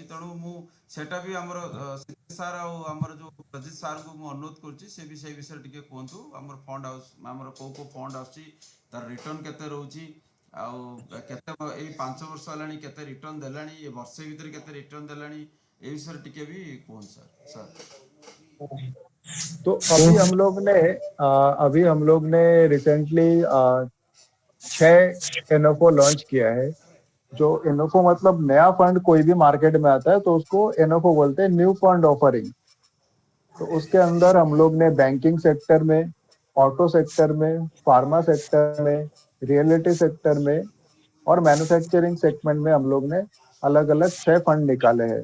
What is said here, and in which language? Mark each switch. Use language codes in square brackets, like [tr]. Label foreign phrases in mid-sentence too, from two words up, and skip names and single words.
[or] ତେଣୁ ମୁଁ ସେଟା ବି ଆମର ସାର୍ ଆଉ ଆମର ଯୋଉ ପ୍ରଜିତ ସାର୍ଙ୍କୁ ମୁଁ ଅନୁରୋଧ କରୁଛି, ସେ ବି ସେଇ ବିଷୟରେ ଟିକେ କୁହନ୍ତୁ। ଆମର [en] fund house [or] ଆମର କୋଉ କୋଉ ଫଣ୍ଡ ଆସୁଛି, ତାର ରିଟର୍ନ କେତେ ରହୁଛି, ଆଉ କେତେ ଏଇ 5 ବର୍ଷ ହେଲାଣି କେତେ ରିଟର୍ନ ଦେଲାଣି, ଏ ବର୍ଷେ ଭିତରେ କେତେ ରିଟର୍ନ ଦେଲାଣି, ଏ ବିଷୟରେ ଟିକେ ବି କୁହନ୍ତୁ ସାର୍। [hi] तो अभी हम लोग ने रिसेंटली 6 एनएफओ लॉन्च किया है। जो एनएफओ मतलब नया फंड कोई भी मार्केट में आता है तो उसको एनएफओ बोलते हैं, [en] new fund offering. [hi] तो उसके अंदर हम लोग ने [en] banking sector [hi] में, [en] auto sector [hi] में, [en] pharma sector [hi] में, [en] realty sector [hi] में और [en] manufacturing segment [hi] में हम लोग ने अलग अलग 6 फंड निकाले हैं।